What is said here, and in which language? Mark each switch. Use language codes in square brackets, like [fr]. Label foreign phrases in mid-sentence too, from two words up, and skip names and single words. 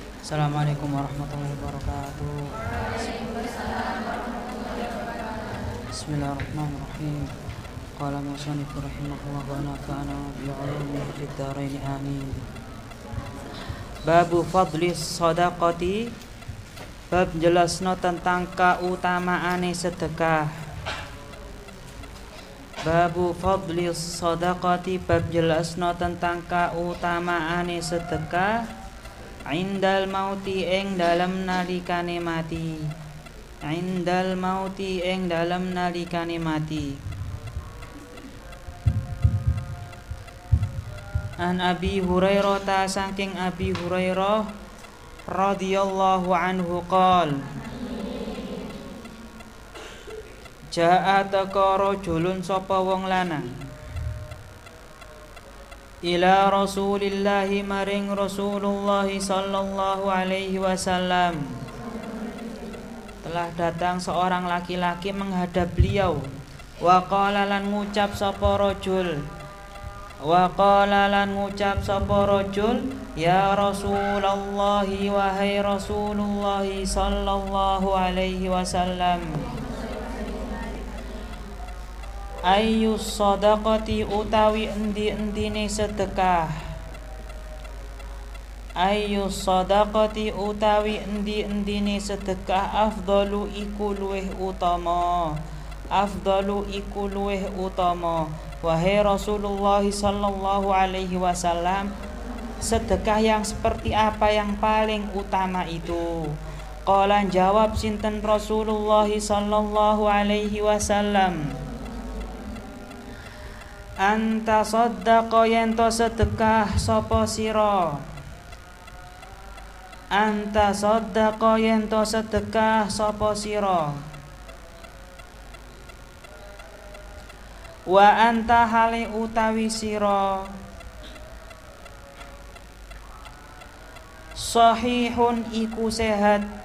[ar] السلام عليكم ورحمة الله وبركاته. بسم الله الرحمن الرحيم. قال المصنف رحمه الله ونفعنا بعلومه في الدارين آمين. باب فضل الصدقة, [jv] bab jelasno tentang kautamaane sedekah. [ar] باب فضل الصدقة, [jv] bab jelasno tentang kautamaane sedekah. [ar] عند الموت [jv] ing dalem nalikane mati. [ar] عند الموت [jv] ing dalem nalikane mati. [ar] عن أبي هريرة [jv] ta saking Abi Hurairah [ar] رضي الله عنه قال جاء taka rajulun [jv] sapa wong lanang [ar] إلى رسول الله [jv] maring Rasulullah [ar] صلى الله عليه وسلم. [id] Telah datang seorang laki-laki menghadap beliau. [ar] وقال [jv] lan ngucap sapa rajul. [ar] وقال [jv] lan ngucap sapa rajul, [ar] يا رسول الله, [jv] wahai Rasulullah [ar] صلى الله عليه وسلم. أي الصدقة [jv] utawi endi-endine sedekah. [ar] أي الصدقة [jv] utawi endi-endine sedekah afdalu iku luweh utama. Afdalu iku luweh utama. [id] Wahai Rasulullah [ar] صلى الله عليه وسلم, [id] sedekah yang seperti apa yang paling utama itu? [jv] Qala jawab sinten Rasulullah [ar] صلى الله عليه وسلم, أن تصدق [jv] yento sedekah sapa sira. [ar] أن تصدق [jv] yento sedekah sapa sira. [ar] وأنت [jv] hale utawi sira sahihun iku sehat.